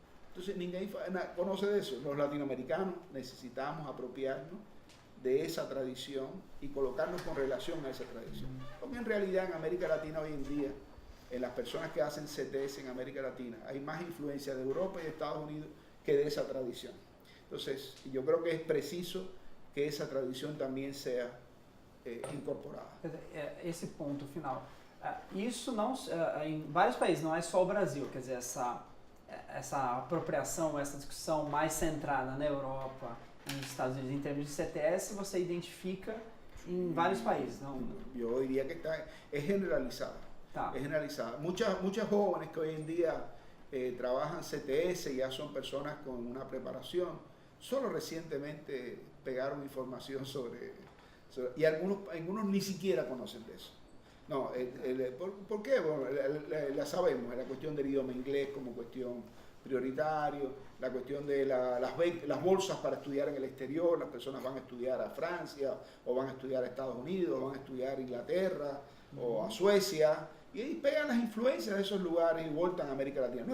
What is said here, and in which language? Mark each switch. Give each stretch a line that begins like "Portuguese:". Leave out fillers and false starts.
Spanish: Entonces, ninguém conoce de eso. Los latinoamericanos necesitamos apropiarnos de esa tradición y colocarnos con relación a esa tradición. Porque en realidad en América Latina hoy en día, en las personas que hacen CTS en América Latina, hay más influencia de Europa y de Estados Unidos que de esa tradición. Entonces, yo creo que es preciso que
Portuguese: essa tradição também seja incorporada. Esse ponto final. Isso não, em vários países, não é só o Brasil, quer dizer, essa apropriação, essa discussão mais centrada na Europa e nos Estados Unidos em termos de CTS, você identifica em vários países, não? Eu diria que é generalizada.
Spanish: Es generalizada. Muchas jóvenes que hoy en día trabajan CTS ya son personas con una preparación. Solo recientemente pegaron información sobre y algunos ni siquiera conocen de eso. No, ¿por qué? Bueno, la sabemos, la cuestión del idioma inglés como cuestión prioritario, la cuestión de las bolsas para estudiar en el exterior, las personas van a estudiar a Francia, o van a estudiar a Estados Unidos, o van a estudiar a Inglaterra, o a Suecia, y ahí pegan las influencias de esos lugares y voltan a América Latina.